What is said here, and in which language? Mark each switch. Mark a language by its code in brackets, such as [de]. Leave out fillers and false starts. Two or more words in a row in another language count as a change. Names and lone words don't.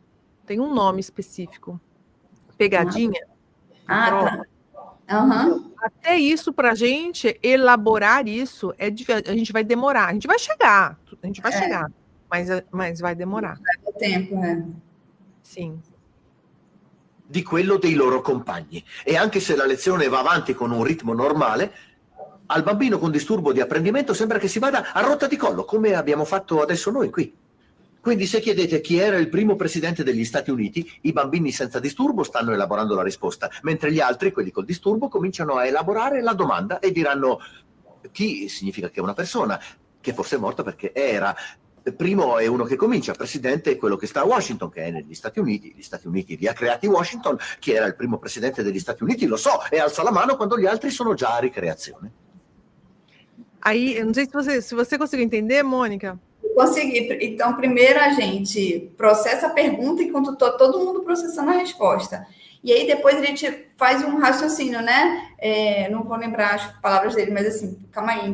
[pt] Tem um nome específico. Pegadinha. Tá. Uhum. Até isso, para a gente elaborar isso, a gente vai demorar. A gente vai chegar, mas vai demorar. Vai ter tempo, né? Sim. [it] Di quello dei loro compagni. E anche se la lezione va avanti con un ritmo normale, al bambino con disturbo di apprendimento sembra che si vada a rotta di collo, come abbiamo fatto adesso noi qui. Quindi se chiedete chi era il primo presidente degli Stati Uniti, i bambini senza disturbo stanno elaborando la risposta, mentre gli altri, quelli col disturbo, cominciano a elaborare la domanda e diranno chi significa che è una persona, che forse è morta perché era... Primo è uno che comincia, presidente è quello che sta a Washington, che è negli Stati Uniti. Gli Stati Uniti li ha creati Washington. Chi era il primo presidente degli Stati Uniti lo so, e alza la mano quando gli altri sono già a ricreazione. [pt] Aí, eu não sei se você conseguiu entender, Mônica. Consegui. Então, primeiro a gente processa a pergunta enquanto está todo mundo processando a resposta. E aí depois a gente faz um raciocínio, né? Não vou lembrar as palavras dele, mas assim, calma aí.